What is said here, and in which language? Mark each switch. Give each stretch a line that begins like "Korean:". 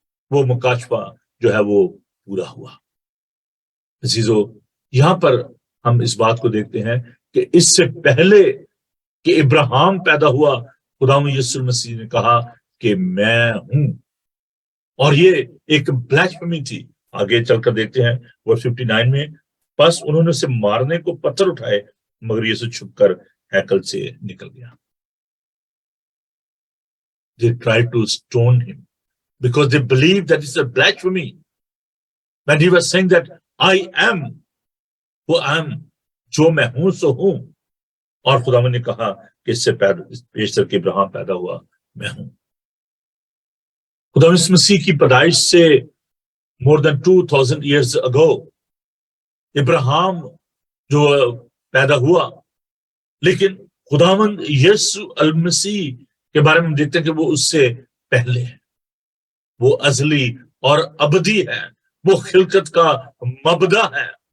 Urdu: وہ مکاشفہ جو ہے وہ پورا ہوا. عزیزو یہاں پر ہم اس بات کو دیکھتے ہیں کہ اس سے پہلے کہ ابراہیم پیدا ہوا خدا یسوع المسیح نے کہا کہ میں ہوں. اور یہ ایک بلیسفیمی تھی. آگے چل کر دیکھتے ہیں ورس 59 میں، بس انہوں نے اسے مارنے کو پتھر اٹھائے مگر یسوع چھپ کر ہیکل سے نکل گیا.
English: They tried to stone him because they believed that it's a blasphemy when he was saying that I am who I am،
Urdu: جو میں ہوں سو ہوں. اور خدا نے کہا کہ اس سے پیشتر کے ابراہیم پیدا ہوا میں ہوں. خدا مسیح کی پیدائش سے
English: more than 2000 years ago
Urdu: ابراہیم جو پیدا ہوا، لیکن خداوند یسوع المسیح کے بارے میں ہم دیکھتے ہیں کہ وہ اس سے پہلے ہے، وہ ازلی اور ابدی ہے، وہ خلقت کا مبدا ہے.